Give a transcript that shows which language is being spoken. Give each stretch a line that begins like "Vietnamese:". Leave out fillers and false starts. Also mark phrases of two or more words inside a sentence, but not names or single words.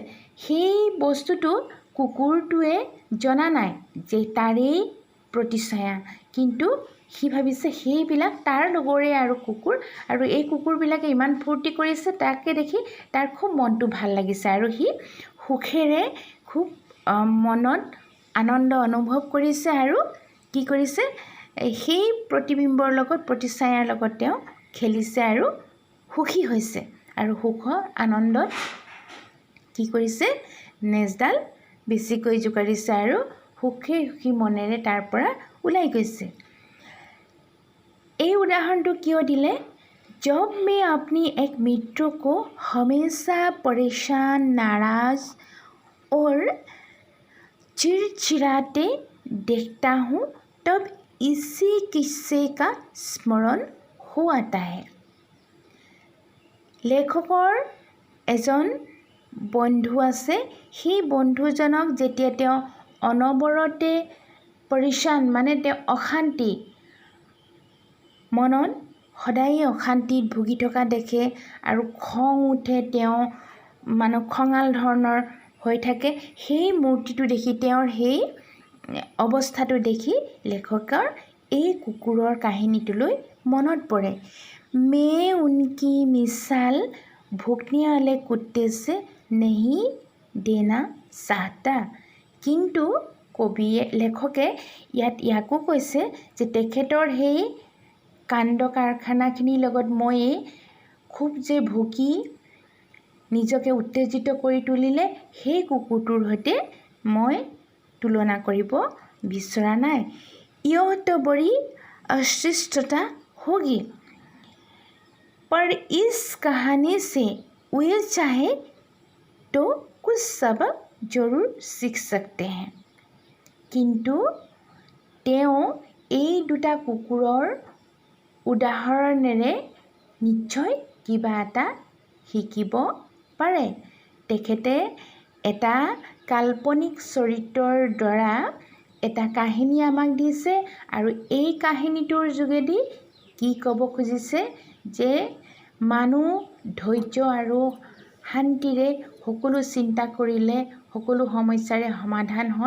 Assamese: সেই বস্তুটো কুকুৰটোৱে জনা নাই যে তাৰেই প্ৰতিছায়া, কিন্তু সি ভাবিছে সেইবিলাক তাৰ লগৰে আৰু কুকুৰ, আৰু এই কুকুৰবিলাকে ইমান ফূৰ্তি কৰিছে তাকে দেখি তাৰ খুব মনটো ভাল লাগিছে আৰু সি সুখেৰে খুব মনত আনন্দ অনুভৱ কৰিছে আৰু কি কৰিছে, সেই প্ৰতিবিম্বৰ লগত, প্ৰতিছায়াৰ লগত তেওঁ খেলিছে আৰু সুখী হৈছে। আৰু সুখৰ আনন্দত কি কৰিছে, নেজডাল বেছিকৈ জোকাৰিছে আৰু সুখী মনেৰে তাৰ পৰা ওলাই গৈছে। এই উদাহৰণটো কিয় দিলে,
Hindi: जब मैं अपनी एक मित्र को हमेशा परेशान, नाराज और चिड़चिड़ाते देखता हूँ, तब इसी किस्से का स्मरण हो आता है।
Assamese: লেখকৰ এজন বন্ধু আছে। সেই বন্ধুজনক যেতিয়া তেওঁ অনবৰতে পৰেশান, মানে তেওঁ অশান্তি, মনত সদায় অশান্তিত ভুগি থকা দেখে আৰু খং উঠে, তেওঁ খঙাল ধৰণৰ হৈ থাকে। সেই মূৰ্তিটো দেখি, তেওঁৰ সেই অৱস্থাটো দেখি লেখকৰ এই কুকুৰৰ কাহিনীটোলৈ মনত পৰে।
Hindi: मैं उनकी मिसाल भुगने वाले कुत्ते से नहीं देना चाहता।
Assamese: কিন্তু লেখকে ইয়াকো কৈছে যে তেখেতৰ সেই কাণ্ড কাৰখানাখিনিৰ লগত মই খুব যে ভুকি নিজকে উত্তেজিত কৰি তুলিলে, সেই কুকুৰটোৰ সৈতে মই তুলনা কৰিব বিচৰা নাই।
Hindi: यह तो बड़ी अशिष्टता होगी, पर इस कहानी से वे चाहे तो कुछ सबक जरूर सीख सकते हैं।
Assamese: কিন্তু তেওঁ এই দুটা কুকুৰৰ উদাহৰণেৰে নিশ্চয় কিবা এটা শিকিব পাৰে। তেখেতে এটা কাল্পনিক চৰিত্ৰৰ দ্বাৰা এটা কাহিনী আমাক দিছে আৰু এই কাহিনীটোৰ যোগেদি কি ক'ব খুজিছে যে মানুহ ধৈৰ্য আৰু শান্তিৰে সকলো চিন্তা কৰিলে, সকলো সমস্যাৰে সমাধান হয়।